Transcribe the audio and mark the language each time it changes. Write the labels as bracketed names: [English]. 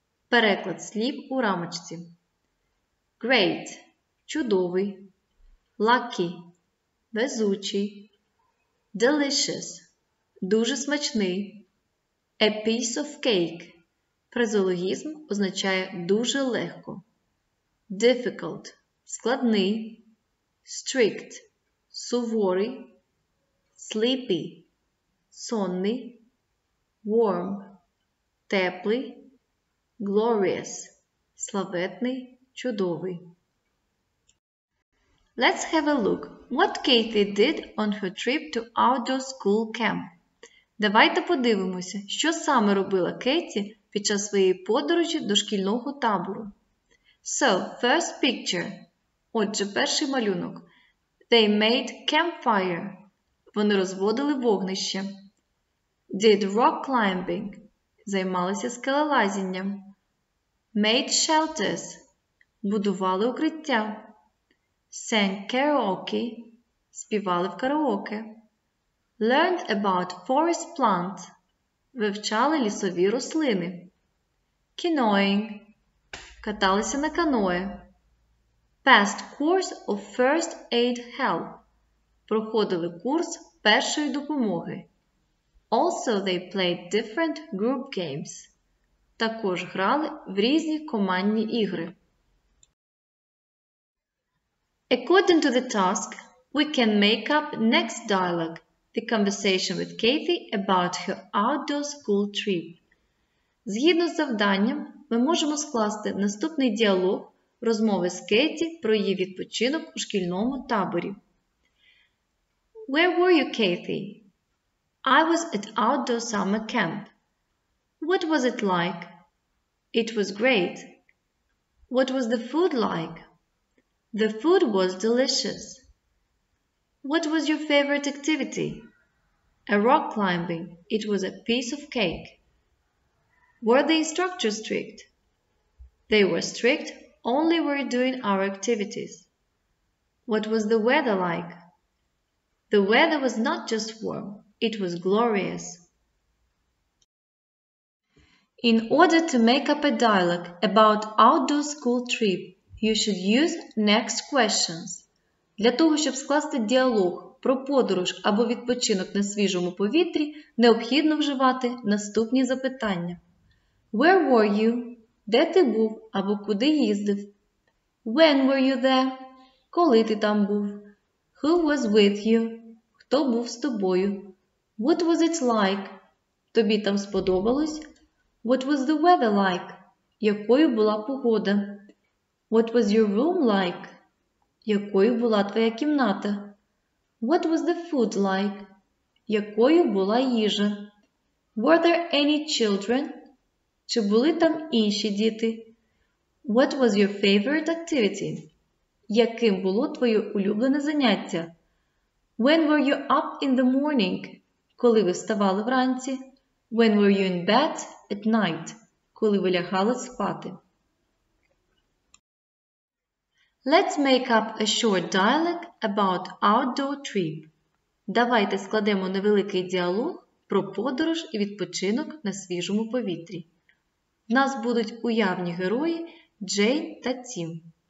[Ukrainian] Переклад слів у рамочці. Great – чудовий. Lucky – везучий. Delicious – дуже смачний. [English] A piece of cake [Ukrainian] – фразеологізм означає дуже легко. Difficult – складний. Strict – суворий. Sleepy – сонний. Warm – теплий. Glorious – славетний, чудовий. [English] Let's have a look what Katie did on her trip to outdoor school camp. [Ukrainian] Давайте подивимося, що саме робила Кеті під час своєї подорожі до шкільного табору. [English] So, first picture. [Ukrainian] Отже, перший малюнок. [English] They made campfire. [Ukrainian] Вони розводили вогнище. [English] Did rock climbing. [Ukrainian] Займалися скелелазінням. [English] Made shelters. [Ukrainian] Будували укриття. [English] Sang karaoke. [Ukrainian] Співали в караоке. [English] Learned about forest plants. [Ukrainian] Вивчали лісові рослини. Canoeing. Каталися на каное. [English] Passed course of first aid help. [Ukrainian] Проходили курс першої допомоги. [English] Also, they played different group games. [Ukrainian] Також грали в різні командні ігри. [English] According to the task, we can make up next dialogue, the conversation with Katie about her outdoor school trip. [Ukrainian] Згідно з завданням, ми можемо скласти наступний діалог розмови з Кеті про її відпочинок у шкільному таборі. [English] Where were you, Katie? I was at outdoor summer camp. What was it like? It was great. What was the food like? The food was delicious. What was your favorite activity? A rock climbing. It was a piece of cake. Were the instructors strict? They were strict, only we're doing our activities. What was the weather like? The weather was not just warm, it was glorious. In order to make up a dialogue about outdoor school trip, you should use next questions. [Ukrainian] Для того, щоб скласти діалог про подорож або відпочинок на свіжому повітрі, необхідно вживати наступні запитання. [English] Where were you? [Ukrainian] Де ти був або куди їздив? [English] When were you there? [Ukrainian] Коли ти там був? [English] Who was with you? [Ukrainian] Хто був з тобою? [English] What was it like? [Ukrainian] Тобі там сподобалось? [English] What was the weather like? [Ukrainian] Якою була погода? [English] What was your room like? [Ukrainian] Якою була твоя кімната? [English] What was the food like? [Ukrainian] Якою була їжа? [English] Were there any children? [Ukrainian] Чи були там інші діти? [English] What was your favorite activity? [Ukrainian] Яким було твоє улюблене заняття? [English] When were you up in the morning? [Ukrainian] Коли ви вставали вранці? [English] When were you in bed at night? [Ukrainian] Коли ви лягали спати? [English] Let's make up a short dialogue about outdoor trip. [Ukrainian] Давайте складемо невеликий діалог про подорож і відпочинок на свіжому повітрі. В нас будуть уявні герої Джейн та Тім.